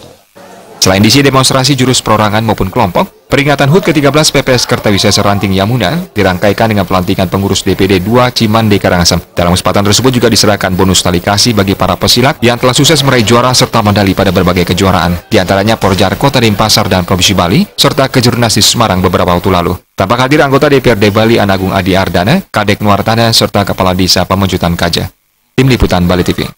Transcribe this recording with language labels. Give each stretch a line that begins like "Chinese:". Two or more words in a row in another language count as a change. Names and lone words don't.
Indonesian: Selain diisi demonstrasi jurus perorangan maupun kelompok, peringatan HUT ke-13 PPS Kertawisesa Ranting Yamuna dirangkaikan dengan pelantikan pengurus DPD 2 Cimandi Karangasem. Dalam kesempatan tersebut juga diserahkan bonus tali kasih bagi para pesilat yang telah sukses meraih juara serta medali pada berbagai kejuaraan, di antaranya Porjar Kota Denpasar dan Provinsi Bali, serta Kejurnas di Semarang beberapa waktu lalu. Tampak hadir anggota DPRD Bali Ana Agung Adi Ardana, Kadek Nuartana, serta Kepala Desa Pemejutan Kaja. Tim Liputan Bali TV.